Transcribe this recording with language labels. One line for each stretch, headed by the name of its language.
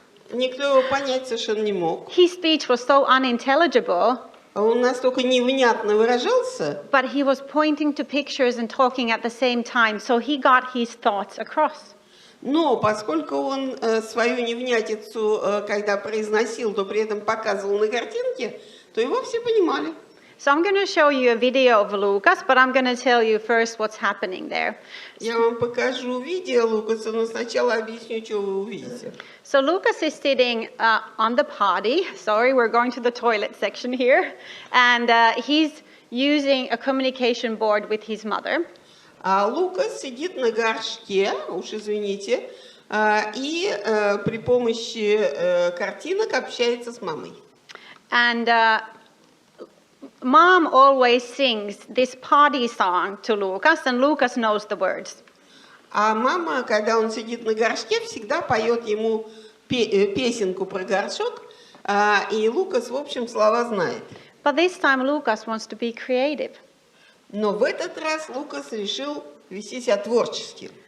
Russian: Никто его понять совершенно не мог.
English: His speech was so unintelligible.
Russian: Он настолько невнятно выражался.
English: But he was pointing to pictures and talking at the same time, so he got his thoughts across.
Russian: Но поскольку он свою невнятицу, когда произносил, то при этом показывал на картинке, то его все понимали.
English: So I'm going to show you a video of Lucas, but I'm going to tell you first what's happening there.
Russian: Я вам покажу видео Лукаса, но сначала объясню, что вы увидите.
English: So Lucas is sitting on the potty. Sorry, we're going to the toilet section here. And he's using a communication board with his mother.
Russian: А Лукас сидит на горшке, уж извините, и при помощи картинок общается с мамой.
English: And mom always sings this party song to Lucas, and Lucas knows the words.
Russian: А мама, когда он сидит на горшке, всегда поет ему песенку про горшок, и Лукас, в общем, слова знает.
English: But this time Lucas wants to be creative.
Russian: Но в этот раз Лукас решил вести себя творчески.